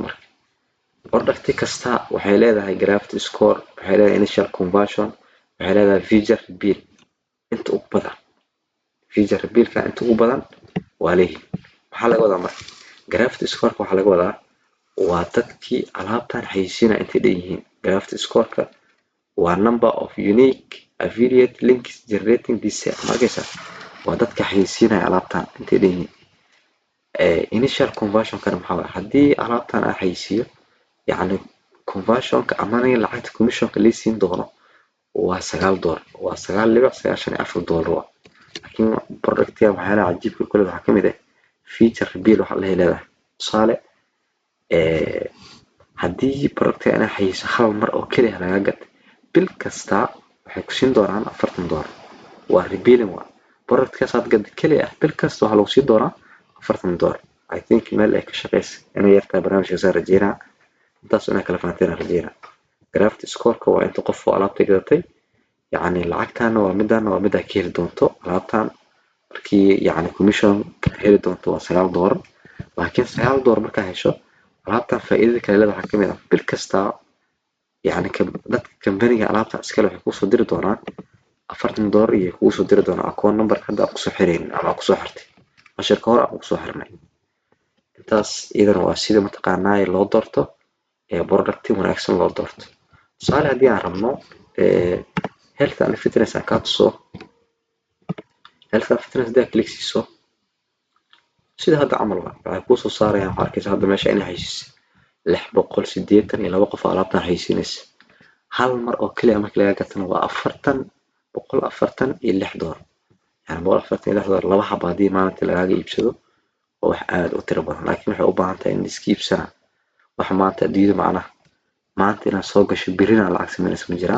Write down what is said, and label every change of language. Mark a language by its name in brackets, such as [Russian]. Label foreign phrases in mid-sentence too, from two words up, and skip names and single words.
[Somali] marka product kasta waxay leedahay [English] gravity score, [Somali] waxay leedahay [English] initial conversion, [Somali] waxay leedahay [English] feature bill [Somali] inta ugu badan [English] feature billka [Somali] inta ugu badan waa leeyihiin. maxaa laga wadaa marka [English] gravity scoreka [Somali] waxaa laga wadaa waa dadkii alaabtan xayeysiinaya intay dhan yihiin. [English] gravity scoreka waa number of unique affiliate links generating this sale. [Somali] markaysa waa dadka xayeysiinaya alaabtan intay dhan yihiin. [English] initial conversion [Somali] kana maxaa waay haddii alaabtan aan xayeysiiyo yacni conversionka amani lacagta commissionka lii siin doono waa $9 waa $9.94 laakiin productiga waxyaalaha cajiibka kule waxaa ka mid ah feature bill waxaa la leedahay. tusaale haddii productiga inaa xayeyso hal mar oo keliya laga gatay bil kasta waxay ku siin doonaan $40 waa rebilling waa productkaas aad gatay keliya bil kasta waxaa lagu siin doonaa $40. [English] I think [Somali] meel ay ka shaqeysa inay yartaa barnaamijka saan rajeynaa intaas inay kala fahanteen rajeynaa. [English] gravity scoreka [Somali] waa inta qof oo alaabta gadatay yacni lacagtaana waa midda ka heli doonto alaabtan markii yacni commission ka heli doonto waa $9 laakiin $9 markaa hesho alaabtan faa'iidada kale leedahay waxaa ka mid ah bil kasta yacni dadka kambaniga alaabtan iskale waxay kusoo diri doonaan $40 iyo kusoo diri doonaan [English] account number [Somali] hadda aad kusoo xiraynin ama aad kusoo xirtay cashirka hore aan kusoo xirnay. intaas iyadana waa sida mataqaanaa loo doorto product wanaagsan loo doorto. tusaale haddii aan rabno [English] health and fitness [Somali] aan kaa tuso [English] health and fitness [Somali] haddii aad click siiso sida hadda camal waxay kuusoo saarayaan waxaa arkaysa hadda meesha inay xayeysiisay 682 qof alaabtan xayeysiinaysa hal mar oo keliya markii laga gatana waa $446 yani $446 laba xabo haddii maalintii lagaaga iibsado oo wax aad u tiro badan laakiin waxay u baahan tahay in iska iibsana wax maanta adduunyada macnaha maanta inaad soo gasho birina lacag samaynaysa ma jiraan.